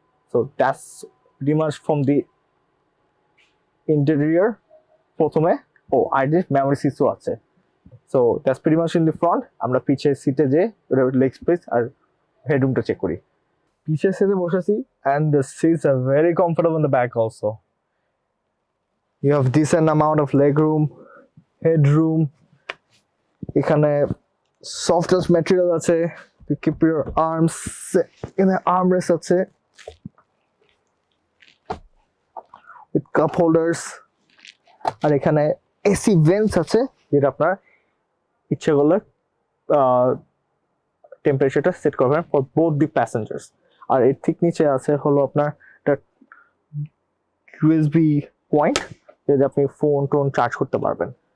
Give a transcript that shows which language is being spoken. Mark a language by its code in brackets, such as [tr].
[en] So that's pretty much from the interior. [bn] প্রথমে ID memory সিটও আছে। [en] So that's pretty much in the front. [bn] আমরা পিছের সিটে যে লেগ স্পেস আর হেডরুমটা চেক করি। পিছের সিটে বসেছি [en] And the seats are very comfortable in the back also. You have decent amount of leg room, headroom. [bn] এখানে softest material আছে, [en] to keep your arms in the armrest আছে, with cup holders. [bn] আর এখানে AC vents আছে, যেটা আপনার ইচ্ছে করলে টেম্পারেচারটা সেট করবেন [en] for both the passengers. [bn] আর এর ঠিক নিচে আছে হলো আপনার একটা USB পয়েন্ট, যদি আপনি ফোন টোন চার্জ করতে পারবেন।